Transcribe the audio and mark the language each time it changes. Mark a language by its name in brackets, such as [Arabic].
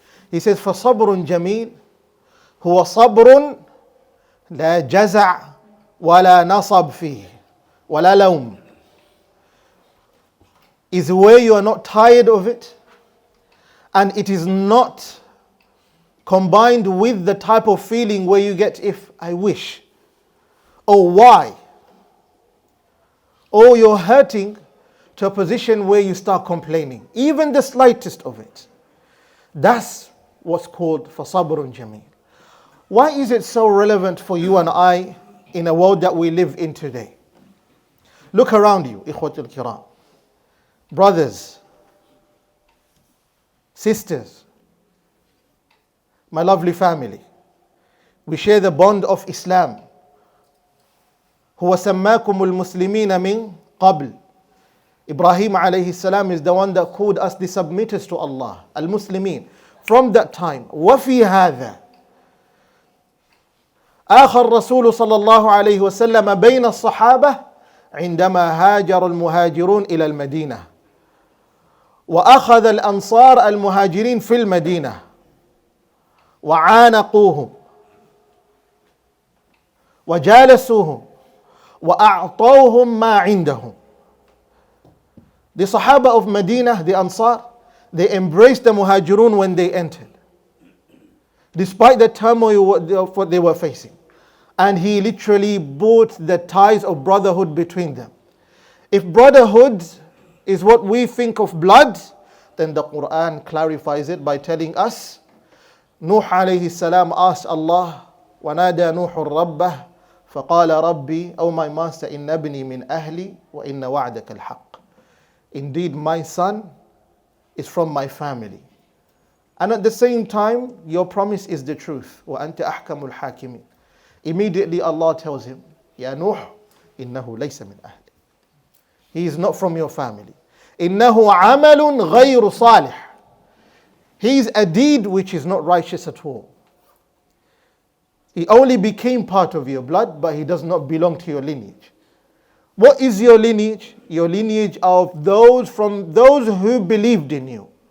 [English] He says, [Arabic] فَصَبْرٌ جَمِيلٌ هُوَ صَبْرٌ لَا جَزَعْ وَلَا نَصَبْ فِيهِ وَلَا لَوْمٌ. [English] Is where you are not tired of it, and it is not combined with the type of feeling where you get, if I wish, or why, or you're hurting to a position where you start complaining, even the slightest of it. That's what's called [Arabic] فَصَبْرٌ jameel. [English] Why is it so relevant for you and I in a world that we live in today? Look around you, [Arabic] ikhwatul kiram. [English] Brothers, sisters, my lovely family. We share the bond of Islam. [Arabic] هُوَ سَمَّاكُمُ الْمُسْلِمِينَ مِنْ قَبْلِ. [English] Ibrahim alayhi salam is the one that called us the submitters to Allah, al-Muslimin. From that time, [Arabic] وَفِي هَذَا آخر الرسول صلى الله عليه وسلم بين الصحابة عندما هاجر المهاجرون إلى المدينة وأخذ الأنصار المهاجرين في المدينة وعانقوهم وجالسوهم وأعطوهم ما عندهم. [English] The Sahaba of Medina, the Ansar, they embraced the Muhajirun when they entered, despite the turmoil of what they were facing. And he literally brought the ties of brotherhood between them. If brotherhood is what we think of blood, then the Quran clarifies it by telling us, Nuh alayhi salam asked Allah, [Arabic] وَنَادَى نُوحٌ رَبَّهُ فَقَالَ رَبِّي, [English] O my master, [Arabic] إِنَّ ابْنِي مِنْ أَهْلِي وَإِنَّ وَعْدَكَ الْحَقِّ. [English] Indeed, my son is from my family, And at the same time, your promise is the truth. [Arabic] وَأَنْتَ أَحْكَمُ الْحَاكِمِينَ. [English] Immediately Allah tells him, [Arabic] يَا نُوحُ إِنَّهُ لَيْسَ مِنْ أَهْلِ. [English] He is not from your family. [Arabic] إِنَّهُ عَمَلٌ غَيْرُ صَالِحٍ. [English] He is a deed which is not righteous at all. He only became part of your blood, but he does not belong to your lineage. What is your lineage? Your lineage of those who believed in you.